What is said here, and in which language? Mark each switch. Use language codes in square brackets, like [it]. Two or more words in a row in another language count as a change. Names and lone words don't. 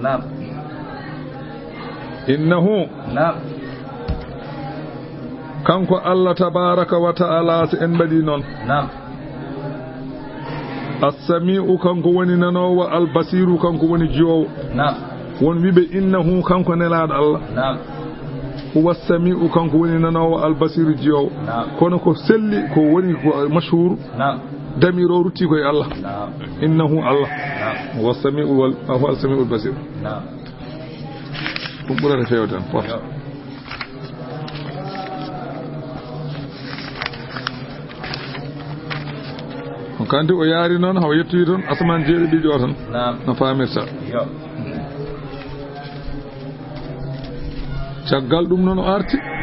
[ff] innahu kanko [ar] الله تبارك وتعالى [ff] so en mbaɗi noon as-sami'u kanko woni nanowo al-basiru kanko woni jiwowo won wiɓe innahu kanko nelaɗo [ar] الله هو السميع [ff] kanko woni nanowo al-basiru jiwowo kono ko selli ko woni ko mashhur damiro rutti koye Allah [ar] إنه الله هو السميع والهو السميع البصير [ff] ɗum ɓurata feew tan porta kandi o yaari noon haw yettoyi toon asaman jeeɗi ɗiɗi o tan no faamirta caggal ɗum noon o arti